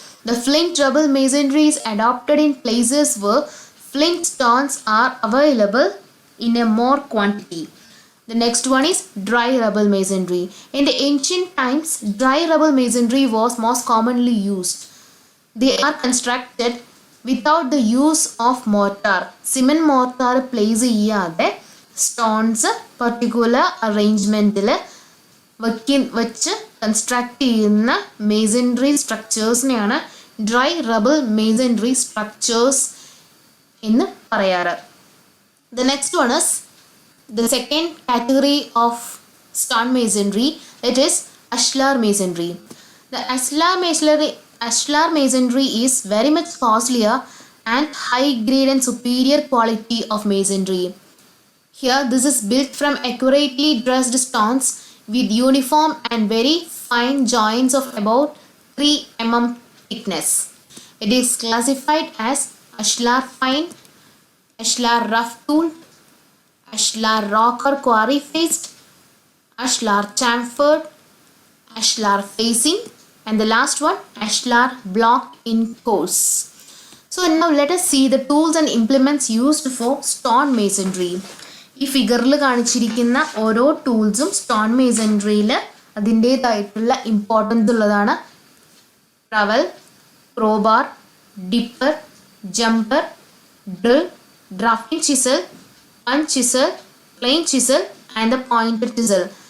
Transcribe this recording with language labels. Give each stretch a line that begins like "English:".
English: The flint rubble masonry is adopted in places where flint stones are available in a more quantity. The next one is dry rubble masonry. In the ancient times, dry rubble masonry was most commonly used. They are constructed without the use of mortar.
Malayalam: Cement mortar place ചെയ്യാതെ stones particular അറേഞ്ച്മെൻറ്റിൽ വെച്ച് construct ചെയ്യുന്ന masonry സ്ട്രക്ചേഴ്സിനെയാണ് dry റബിൾ masonry structures എന്ന് പറയാറ്.
English: The next one is the second category of stone masonry. It is ashlar masonry. The ashlar masonry is very much costlier and high grade and superior quality of masonry. Here, this is built from accurately dressed stones with uniform and very fine joints of about 3 mm thickness. It is classified as ashlar fine, ashlar rough tool, ashlar rock or quarry faced, ashlar chamfered, ashlar facing, and the last one, ashlar block in course. So now let us see the tools and implements used for stone masonry.
Malayalam: ഈ ഫിഗറിൽ കാണിച്ചിരിക്കുന്ന ഓരോ ടൂൾസും stone മേസൺട്രിയിൽ അതിൻ്റേതായിട്ടുള്ള importance ഉള്ളതാണ്.
English: Trowel, crowbar, dipper, jumper, drill, drafting chisel, punch chisel, plain chisel and the pointed chisel.